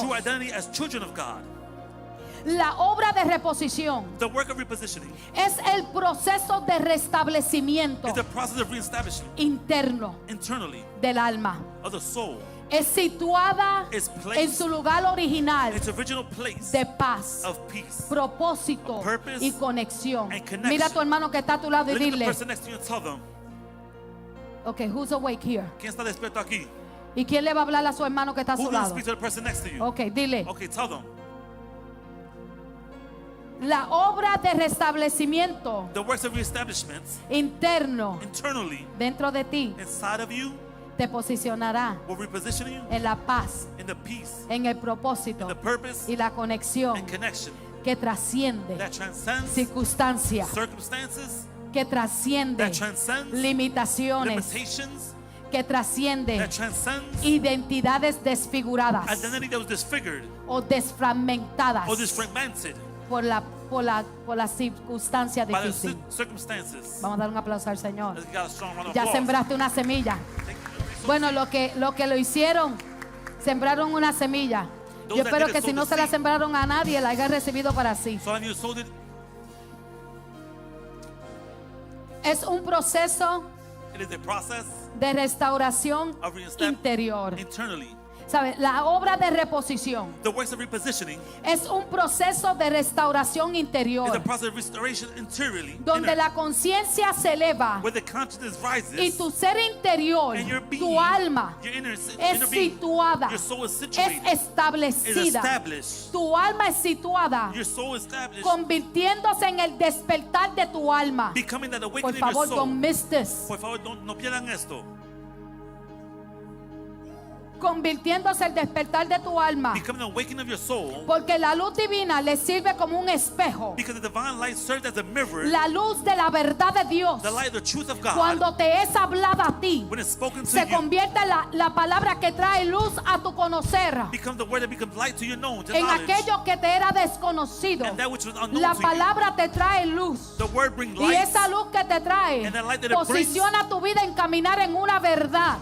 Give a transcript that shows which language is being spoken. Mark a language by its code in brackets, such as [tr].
[en] true identity as children of God. [es] La obra de reposición [en] The work of repositioning [es] es el proceso de restablecimiento [en] is the process of reestablishing [es] interno [en] internally [es] del alma. [en] of the soul, [es] Es situada [en] Is placed [es] en su lugar original [en] its original place [es] de paz, [en] of peace. [es] propósito [en] of purpose [es] y conexión. [en] and connection. [es] Mira a tu hermano que está a tu lado y [en] Look at the [es] dile, [en] person next to you and tell them, okay, who's awake here? [es] ¿quién está despierto aquí? ¿Y quién le va a hablar a su hermano que está a [en] Who's [es] su [en] going to [es] lado? [en] speak to the person next to you? [es] Okay, dile, [en] Okay, tell them. [es] la obra de restablecimiento [en] The works of reestablishment [es] interno [en] internally [es] dentro de ti [en] inside of you [es] te posicionará [en] will reposition you [es] en la paz, [en] in the peace, [es] en el propósito [en] the purpose, [es] y la conexión [en] and connection [es] que trasciende [en] that transcends [es] circunstancias, [en] circumstances, [es] que trasciende [en] that transcends [es] limitaciones, [en] limitations, [es] que trasciende [en] that transcends [es] identidades desfiguradas [en] identity that was disfigured [es] o desfragmentadas [en] or disfragmented [es] por la circunstancia [en] by the [es] difícil. [en] circumstances. [es] Vamos a dar un aplauso al Señor. [en] Let's give God a strong round of [es] Ya [en] applause. [es] sembraste una semilla. [en] Thank you. [es] Bueno, lo que lo hicieron, sembraron una semilla. [en] Those [es] Yo [en] that [es] espero [en] did it [es] que si [en] sowed [es] no [en] the [es] se la [en] seed. [es] sembraron a nadie, la hayan recibido para sí. [en] So have you sold it? [es] Es un proceso [en] It is a process [es] de restauración [en] of reestablishment [es] interior. [en] internally. [es] ¿Sabe? La obra de reposición [en] The works of repositioning [es] es un proceso de restauración [en] is [es] interior [en] a process of restoration interiorly, [es] donde [en] inner, [es] la conciencia se eleva [en] where the consciousness rises [es] y tu ser interior, [en] and your being, [es] tu alma, [en] your inner [es] es [en] being, [es] situada, [en] your soul is [es] es [en] situated, is [es] establecida. [en] established. [es] Tu alma es situada, [en] Your soul is established, [es] convirtiéndose en el despertar de tu alma. [en] becoming that [es] Por awakening of favor, your soul. [en] don't miss this. [es] Por favor, no pierdan esto. convirtiéndose el despertar de tu alma. [en] becoming the awakening of your soul, [es] Porque la luz divina le sirve como un espejo. [en] because the divine light serves as a mirror, [es] La luz de la verdad de Dios. [en] the light of the truth of God. [es] Cuando te es hablada a ti, [en] When it's spoken to [es] se [en] you, [es] convierte en la palabra que trae luz a tu conocer. [en] becomes the word that becomes light to your known, to [es] En [en] knowledge. [es] aquello que te era desconocido, [en] And that which was unknown [es] la [en] to you, [es] palabra te trae luz. [en] the word brings [es] Y [en] light. [es] esa luz que te trae [en] And that light that it [es] posiciona tu vida en caminar en una verdad.